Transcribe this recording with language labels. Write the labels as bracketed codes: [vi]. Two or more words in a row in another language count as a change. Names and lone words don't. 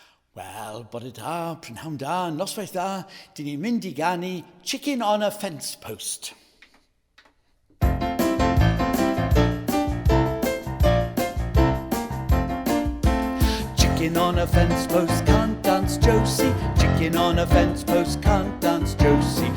[cy] Wel, bore da, prynhawn da, noswaith da, dyn ni'n mynd I ganu Chicken on a Fence Post. [en] Chicken on a fence post, can't dance Josie. Chicken on a fence post, can't dance Josie.